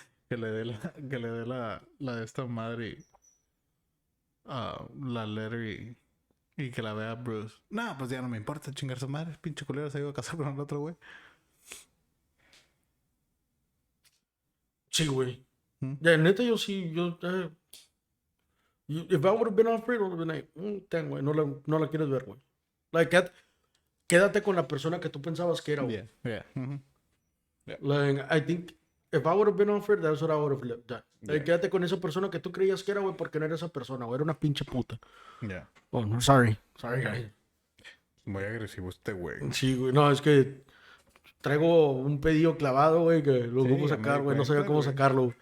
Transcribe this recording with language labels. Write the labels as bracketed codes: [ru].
[es] Que le dé la de esta madre la letter y que la vea Bruce. Nah, pues ya no me importa chingar su madre. Pinche culero se iba a casar con el otro güey. Sí, güey. Ya, neta, [en] if I would have been Alfred, I would have been like, [es] ten, güey, no la quieres ver, güey. Like, quédate con la persona que tú pensabas que era, güey. [en] Yeah. Mm-hmm. Yeah. Like, I think if I would have been Alfred, that's what I would have done. [es] Like, quédate con esa persona que tú creías que era, güey, porque no era esa persona, güey. Era una pinche puta. [en] Yeah. Oh, no, sorry, guys. [es] Muy agresivo este güey. Sí, güey. No, es que traigo un pedido clavado, güey, que lo ocupo sacar, güey. No sabía cómo sacarlo.